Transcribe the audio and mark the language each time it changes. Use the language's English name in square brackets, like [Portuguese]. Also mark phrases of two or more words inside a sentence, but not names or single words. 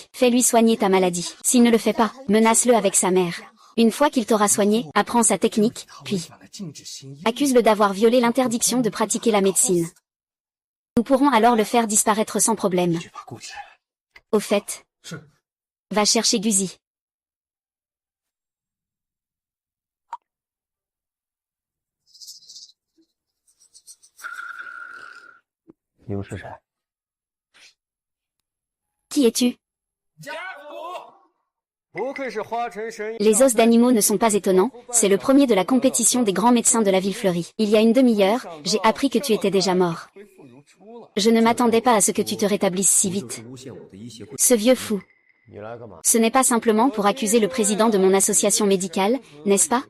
[French] Fais-lui soigner ta maladie. S'il ne le fait pas, menace-le avec sa mère. Une fois qu'il t'aura soigné, apprends sa technique, puis Accuse-le d'avoir violé l'interdiction de pratiquer la médecine. Nous pourrons alors le faire disparaître sans problème. Au fait, va chercher Guzi. [Chinese] 你又是谁？ [French] Qui es-tu? [Chinese] 不愧是花城神。 [French] Les os d'animaux ne sont pas étonnants, c'est le premier de la compétition des grands médecins de la ville fleurie. Il y a une demi-heure, j'ai appris que tu étais déjà mort. Je ne m'attendais pas à ce que tu te rétablisses si vite. Ce vieux fou. Ce n'est pas simplement pour accuser le président de mon association médicale, n'est-ce pas?